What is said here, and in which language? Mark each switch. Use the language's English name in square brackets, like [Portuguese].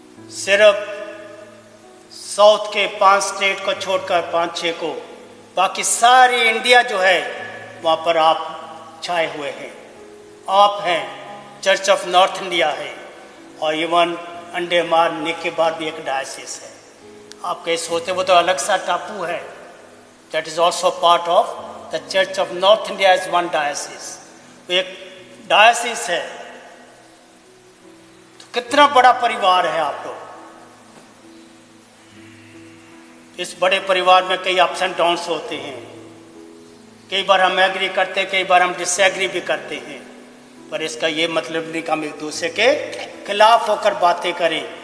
[Hindi] सिर्फ साउथ के 5 स्टेट को छोड़कर 5-6 को, बाकी सारी इंडिया जो है वहाँ पर आप छाए हुए हैं। आप हैं, चर्च ऑफ नॉर्थ इंडिया है। और इवन अंडमान निकोबार भी एक डायसिस है। आप कहीं सोते वो तो अलग सा टापू है। [English] That is also part of the Church of North India as one diocese। [Hindi] वो एक डायसिस है। तो कितना बड़ा परिवार है आप लोग। इस बड़े परिवार में कई अप्स एंड डाउन्स होते हैं। कई बार हम एग्री करते हैं, कई बार हम डिसएग्री भी करते हैं, पर इसका ये मतलब नहीं कि हम एक दूसरे के खिलाफ होकर बातें करें।